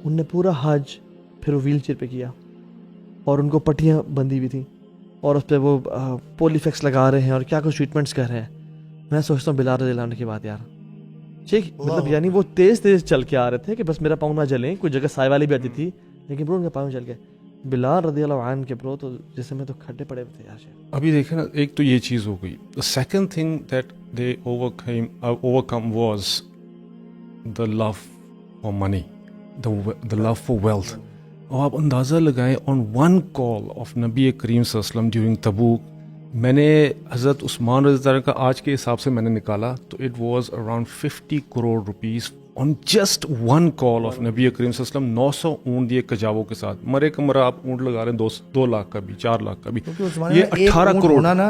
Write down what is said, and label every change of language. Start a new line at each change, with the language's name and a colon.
Urdu: ان نے پورا حج پھر وہ ویل چیئر پہ کیا, اور ان کو پٹیاں بندھی ہوئی تھیں, اور اس پہ وہ پولی فیکس لگا رہے ہیں اور کیا کچھ ٹریٹمنٹس کر رہے ہیں. میں سوچتا ہوں بلال رضی اللہ عنہ کی بات یار, ٹھیک مطلب یعنی وہ تیز چل کے آ رہے تھے کہ بس میرا پاؤں نہ جلیں. کوئی جگہ سائے والی بھی آتی تھی, لیکن برو ان کے پاؤں جل گئے. بلال رضی اللہ عنہ کے برو تو جسم میں تو کھڈے پڑے ہوئے تھے یار. ابھی دیکھیں نا, ایک تو یہ چیز ہو گئی.
English: The second thing that they overcome was the love for money, the love for wealth.
Urdu: اور آپ اندازہ لگائیں,
English: on one call of
Urdu: نبی کریم صلی اللہ علیہ وسلم during تبوک, میں نے حضرت عثمان رضی اللہ عنہ کا آج کے حساب سے میں نے نکالا تو
English: it was around 50 crore rupees on just one call of
Urdu: نبی کریم صلی اللہ علیہ وسلم. 900 اونٹ دیے کجاووں کے ساتھ, مرے کمرہ آپ اونٹ لگا رہے ہیں 2 لاکھ کا بھی, 4 لاکھ کا بھی, یہ 18 کروڑ نا,